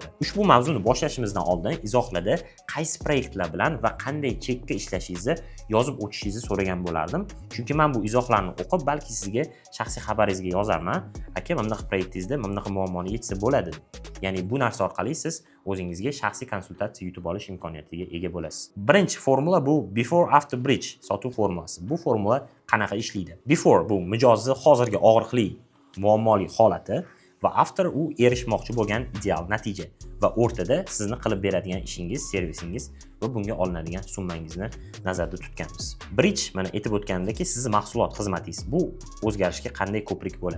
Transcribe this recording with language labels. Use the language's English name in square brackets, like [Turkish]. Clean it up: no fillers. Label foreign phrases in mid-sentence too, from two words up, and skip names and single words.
[Uzbek] Ushbu mavzuni boshlashimizdan oldin izohlarda qaysi proyektlar bilan va qanday chekka ishlashingizni yozib o'tishingizni so'ragan bo'lardim. Chunki men bu izohlarni o'qib, balki sizga shaxsiy xabaringizga yozarman. Aka, mana bunaqa proyektingizda mana bunaqa muammoni yechsa bo'ladi. Ya'ni bu narsa orqali siz o'zingizga shaxsiy konsultatsiya yutib olish imkoniyatiga ega bo'lasiz. Birinchi formula bu [English] before after bridge [Uzbek] sotuv formulasi. Bu formula qanaqa ishlaydi? Before bu mijozni hozirgi og'riqli muammoli holati va after u erishmoqchi bo'lgan ideal natija va o'rtada sizni qilib beradigan ishingiz, servisingiz va bunga olinadigan summangizni nazarda tutganmiz. Bridge mana aytib o'tganimdek, sizning mahsulot, xizmatingiz bu o'zgarishga qanday ko'prik bo'ladi?